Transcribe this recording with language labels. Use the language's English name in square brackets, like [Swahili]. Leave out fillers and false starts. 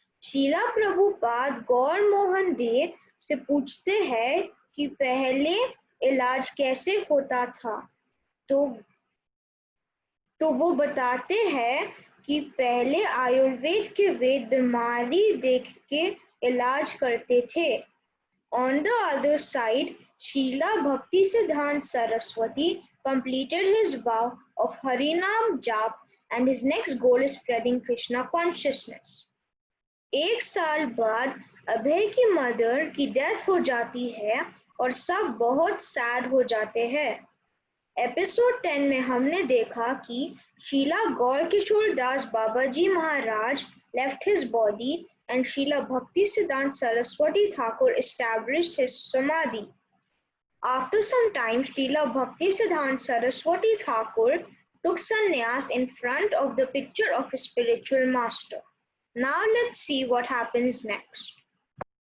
[Hindi] शीला प्रभुपाद गौर मोहन देव से पूछते हैं कि पहले इलाज कैसे होता था. तो वो बताते हैं कि पहले आयुर्वेद के वेद बीमारी देख के इलाज करते थे. [English] On the other side, Srila Bhaktisiddhanta Saraswati completed his vow of Harinam Jap and his next goal is spreading Krishna consciousness. [Hindi] एक साल बाद अभय की मदर की डेथ हो जाती है और सब बहुत सैड हो जाते हैं. एपिसोड 10 में हमने देखा कि [English] Srila Gaura Kishora Das Babaji Maharaj left his body and Srila Bhaktisiddhanta Saraswati Thakur established his samadhi. After some time, Srila Bhaktisiddhanta Saraswati Thakur took sannyas in front of the picture of his spiritual master. Now let's see what happens next.